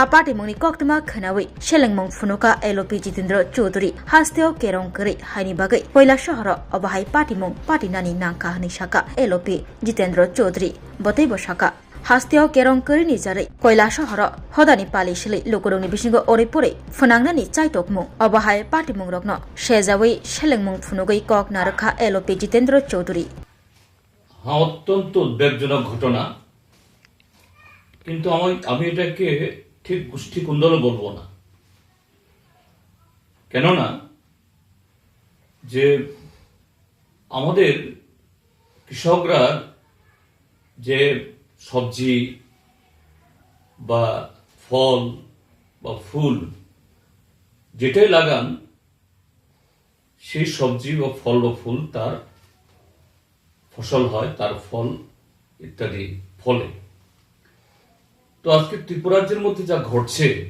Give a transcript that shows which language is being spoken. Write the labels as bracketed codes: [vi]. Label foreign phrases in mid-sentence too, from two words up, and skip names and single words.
[trp] पाटिमुंनि कक्तमा खनावै शेलेंमुं फुनुका एलओपी जितेंद्र चौधरी हास्तेव केरं करै हायनि बागै कोयला शहर अबाहाय पाटिमुं पाटिनानि नांका हनै शाखा एलओपी जितेंद्र चौधरी बतैबो शाखा हास्तेव केरं करिनि जारै कोयला शहर हदानि पालिसिलै लोकरंनि बिसिंगो ओरै परै फनांनानि चाइटकमुं अबाहाय पाटिमुं रग्न शेजावै शेलेंमुं फुनुगै कक नारखा एलओपी जितेंद्र चौधरी [bn] হ্যাঁ অত্যন্ত উদ্বেগজনক ঘটনা কিন্তু আমি এটাকে ঠিক গোষ্ঠী কুন্দল বলবো না কেননা যে আমাদের কৃষকরা যে সবজি বা ফল বা ফুল যেটাই লাগান সেই সবজি বা ফল বা ফুল তার ফসল হয় তার ফল ইত্যাদি ফলে তো আজকে ত্রিপুরা রাজ্যের মধ্যে যা ঘটছে